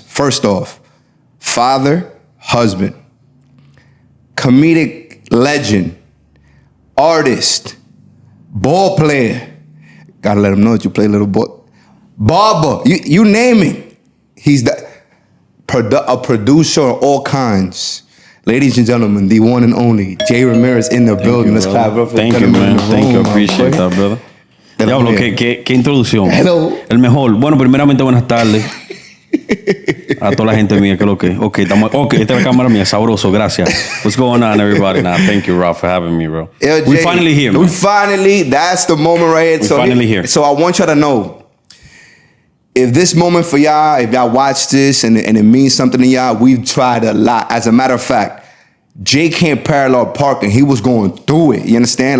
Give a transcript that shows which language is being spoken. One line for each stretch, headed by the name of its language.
English: First off, father, husband, comedic legend, artist, ball player. Gotta let him know that you play a little ball. Barber, you name it. He's a producer of all kinds. Ladies and gentlemen, the one and only Ramirez in the building. Let's clap up for Thank you, man. Thank you. Appreciate that, brother.
Spanish: Diablo, qué introducción.
English: Hello.
Spanish: El mejor. Bueno, primeramente, buenas tardes. A toda la gente mía, que lo que. Okay, esta es la cámara mía, sabroso, gracias.
English: What's going on, everybody? Nah, thank you, Rob, for having me, bro. Yo, we Jay, finally here, man. That's the moment right here. We finally here. So I want y'all to know, if this moment for y'all, if y'all watch this and it means something to y'all, we've tried a lot. As a matter of fact, Jay can't parallel park and he was going through it. You understand?